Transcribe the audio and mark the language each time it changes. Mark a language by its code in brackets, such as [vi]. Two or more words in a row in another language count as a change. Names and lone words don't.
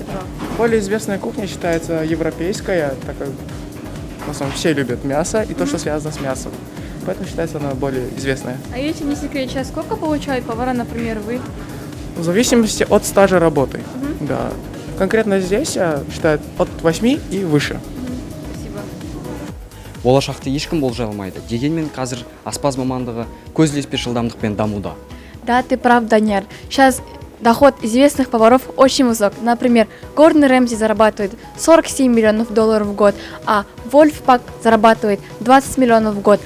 [ru] Более известная кухня считается европейская, так как в основном все любят мясо и то, что связано с мясом. Поэтому считается она более известная. А если не секрет, сейчас сколько получают повара, например, вы? В зависимости от стажа работы. Да. Конкретно здесь считают от 8 и выше. [kk] Болашақты ешкім болжай алмайды. Дегенмен қазір аспаз мамандығы көз ілеспес жылдамдықпен дамуда. [ru] Да, ты прав, Даняр. Сейчас доход известных поваров очень высок. Например, Гордон Рэмси зарабатывает 47 миллионов долларов в год, а Вольфпак зарабатывает 20 миллионов в год.